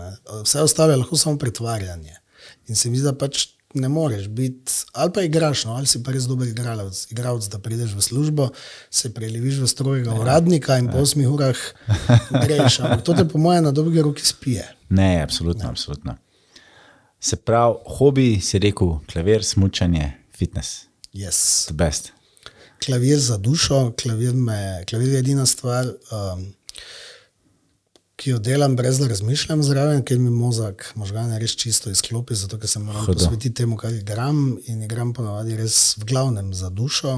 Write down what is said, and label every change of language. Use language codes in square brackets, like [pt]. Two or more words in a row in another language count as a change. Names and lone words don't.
[sl] Vse ostalo je lahko samo pretvarjanje. In se mi zdi, da pač ne moreš biti, ali pa igraš, no, ali si pa res dober igralec, da prideš v službo, se preleviš v strojega uradnika in po 8 urah greš. Ampak to te po moje na dolgi roki spije. Ne, absolutno, absolutno. Se pravi, hobi, si rekel, klavir, smučanje, fitness. [en] Yes. The best. [sl] Klavir za dušo, klavir je edina stvar, ki jo delam brez da razmišljam zraven, ker mi možgane res čisto izklopi, zato ker se moram posvetiti temu, kar igram in igram ponavadi res v glavnem za dušo.